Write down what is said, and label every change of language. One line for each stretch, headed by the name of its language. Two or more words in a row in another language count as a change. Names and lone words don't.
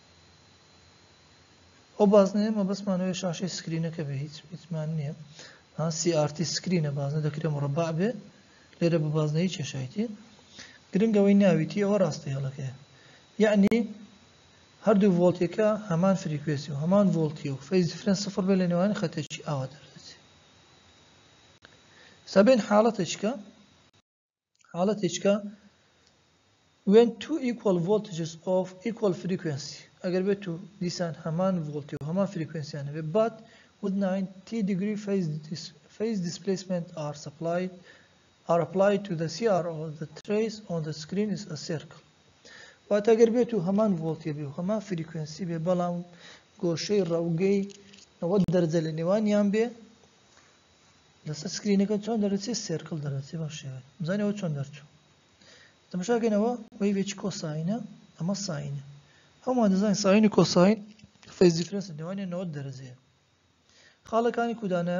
Central Kurdish: ئەو بازنەیە مە بەسمانەوەی شاشەی سکرینەکە بێ هیچمان نییە CRT سکرینە بازنە دەکرێت مڕەبع بێ لێرە بە بازنەی کێشایەتی گرنگەوەی ناویتی ئەوە ڕاستە هێڵەکەیە یعنی هەردوو ڤۆڵتێکە هەمان فریکوێنسی و هەمان ڤۆڵتی و
English: phase difference
Central Kurdish: سفر بێ لە نێوانی خەتێکی ئاوا دەردەچێت سەبێن حاڵەتێکە
English: when two equal voltages of equal frequency
Central Kurdish: ئەگەر بێت و دیسان هەمان ڤۆڵتی و هەمان فریکوێنسیانە بێ
English: but with 90 degree phase displacement are applied to the CRO the trace on the screen is a
Central Kurdish: circle واتە ئەگەر بێت و هەمان ڤۆڵتی بێ و هەمان فریکوێنسی بێ بەڵام گۆشەی ڕەوگەی 90 دەرەجە لە نێوانیان بێ لەسەر سکرینەکە چۆن دەرەچێت سێرکڵ دەرەچێت بەم شێوەیە بزانێەوە چۆن دەرچوو تەماشاکەینەوە وەیڤێکی کۆساینە ئەمە ساینە هەمووان دەزانین ساین و کۆساین
English: phase difference
Central Kurdish: لە نێوانیان 90 دەرەجەیە خاڵەکانی کودانایە